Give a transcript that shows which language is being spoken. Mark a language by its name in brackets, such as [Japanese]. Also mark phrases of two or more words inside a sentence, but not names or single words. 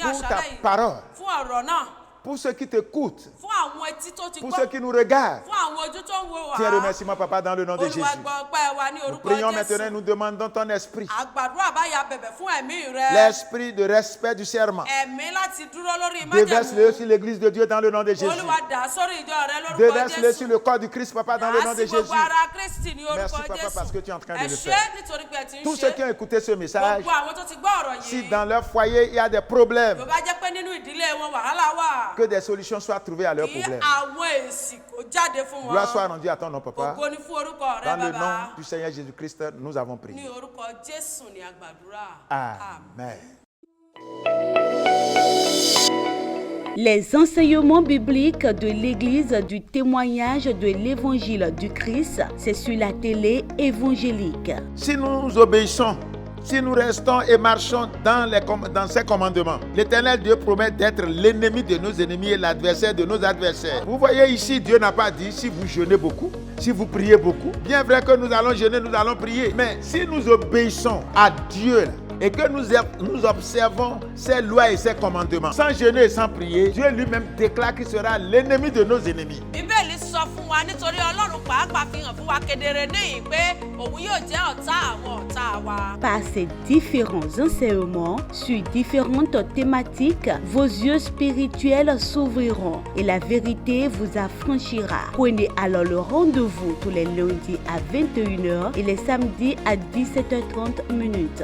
[French] Pour ta [Yoruba] àṣálẹ́ yìí. [French] parole, [Yoruba] fún ọ̀rọ̀ náà. [French] pour ceux qui t'écoutent, [Yoruba] fún àwọn etí tó ti [French] pour [Yoruba] gbọ́. [French] ceux qui nous regardent. [Yoruba] fún àwọn ojú tó ń wo wá. [French] Tiens, remerciement, Papa, dans le nom de Jésus. [Yoruba] olúwa gbọ́ ọpẹ́ wa ní [French] Nous [Yoruba] orúkọ [French] prions maintenant, [Yoruba] jésù. [French] nous demandons ton esprit. [Yoruba] àgbàdúrà báyà bẹ̀bẹ̀ fún ẹ̀mí rẹ. [French] L'esprit de respect du serment. [Yoruba] ẹ̀mí láti dúró lórí [French] Déverse-le [Yoruba] májẹ̀mú. [French] sur l'église de Dieu dans le nom de Jésus. [Yoruba] olúwa dà sórí ìjọ rẹ lórúkọ [French] Déverse-le sur [Yoruba] jésù. [French] le corps du Christ, Papa, dans le nom de [Yoruba] dà sí gbogbo [French] Jésus. [Yoruba] ara kristi ní [French] Merci, [Yoruba] orúkọ [French] Papa, parce que [Yoruba] jésù. [French] tu es en train de [Yoruba] ẹ [French] le [Yoruba] ṣé [French] faire. [Yoruba] nítorí pé ẹ ti ń [French] Tous ceux qui [Yoruba] ṣe. [French] ont écouté ce message, [Yoruba] gbogbo àwọn tó ti gbọ́ ọ̀rọ̀ [French] si [Yoruba] yìí. [French] dans leur foyer il y a des problèmes, [Yoruba] tó bá jẹ́ pé nínú ìdílé wọn wàhálà wà. [French] que des solutions soient trouvées à leurs [Yoruba] kí [French] problèmes. [Yoruba] àwọn èsì kò jáde fún wọn. [French] Gloire soit rendue à ton nom, Papa. [Yoruba] ògo ni fún orúkọ rẹ [French] Dans le [Yoruba] bàbá. [French] nom du Seigneur Jésus-Christ, nous avons [Yoruba] ní [French] prié. [Yoruba] orúkọ jésù ni àgbàdúrà. Amen. [French] Les enseignements bibliques de l'Église du témoignage de l'Évangile du Christ, c'est sur la télé évangélique. Si nous obéissons, si nous restons et marchons dans ses commandements, l'Éternel Dieu promet d'être l'ennemi de nos ennemis et l'adversaire de nos adversaires. Vous voyez ici, Dieu n'a pas dit si vous jeûnez beaucoup, si vous priez beaucoup. Bien vrai que nous allons jeûner, nous allons prier. Mais si nous obéissons à Dieu, et que nous observons ses lois et ses commandements, sans jeûner et sans prier, Dieu lui-même déclare qu'il sera l'ennemi de nos ennemis. [Yoruba] Bíbélì sọ fún wa nítorí Ọlọ́run pàápàá fi hàn fún wa kedere níyìn pé òun yóò jẹ́ ọ̀tá àwọn ọ̀tá wa. [French] Par ces différents enseignements sur différentes thématiques, vos yeux spirituels s'ouvriront et la vérité vous affranchira. Prenez alors le rendez-vous tous les lundis à 21h et les samedis à 17h30 minutes.